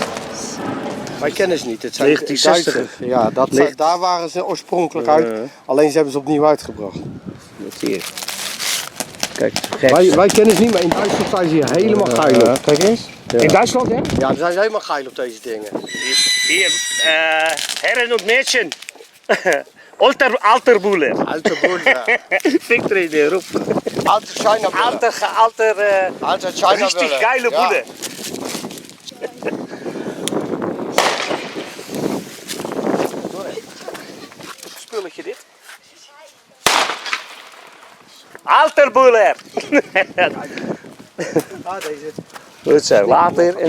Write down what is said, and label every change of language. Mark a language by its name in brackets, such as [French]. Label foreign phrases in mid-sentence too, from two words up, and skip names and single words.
[Dutch] Wij kennen ze niet. Het zijn 1960. Duitsers. Ja, daar waren ze oorspronkelijk uit. Alleen ze hebben ze opnieuw uitgebracht. Dat zie je. Kijk, Wij kennen ze niet, maar in Duitsland zijn ze hier helemaal geil op. Kijk eens. Ja. In Duitsland, hè? Ja, dan zijn ze helemaal geil op deze dingen. [German] Hier, Herren und Mädchen. Alter Buller. Alter Buller. Victory der roep. Alter China Buller. Alter China Buller. Richtig geile [Dutch] Ja. [German] Bulle. [Dutch] Spulletje dit. [German] Alter Buller. [Dutch] Ah, deze. Goed zo, later en